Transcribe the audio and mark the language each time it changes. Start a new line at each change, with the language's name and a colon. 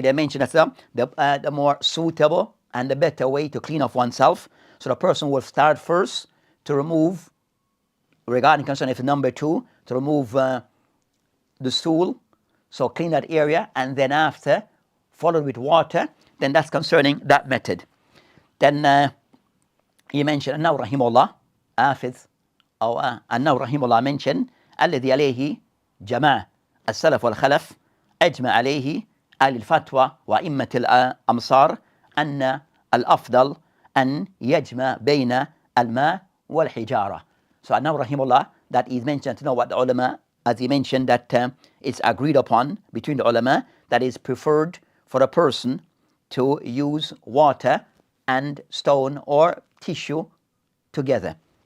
English: They mentioned that's the more suitable and the better way to clean off oneself. So the person will start first to remove, regarding concern if number 2, to remove the stool. So clean that area, and then after followed with water. Then that's concerning that method.
Arabic: Then he mentioned أنه رحمه الله حافظ أو أنه رحمه الله mentioned الذي عليه جماعة السلف والخلف أجمع عليه أهل الفتوى وأئمة الأمصار أن الأفضل أن يجمع بين الماء والحجارة.
English: So أنه رحمه الله, that is mentioned to know what the ulama, as he mentioned, that it's agreed upon between the ulama that is preferred for a person to use water and stone or tissue together.